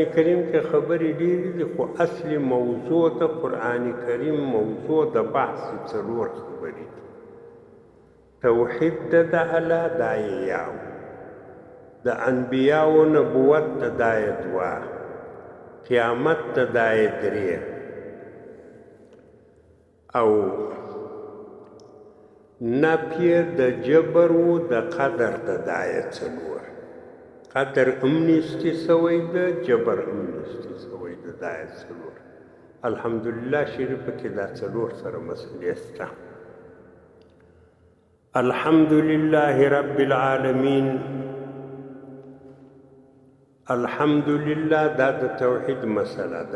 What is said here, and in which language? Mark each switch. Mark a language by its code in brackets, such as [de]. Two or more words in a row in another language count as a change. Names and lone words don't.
[ps] کریم کې خبرې ډېرې دي خو اصلي موضوع د قرآن کریم موضوع د بحث څلور خبرې دي توحید د الله دا یو د انبیاو نبوت ته دا یې دوه، قیامت ته دا یې درې، او نفی د جبر و د قدر ته دا یې څلور. قدر هم نیستی سوی ده، جبر هم نیستی سوی ده، دا یې څلور. الحمدلله شریفه کې دا څلور سره مسئلې شته. [ar] الحمدلله رب العالمین. [ps] الحمدلله دا د توحید مسله ده.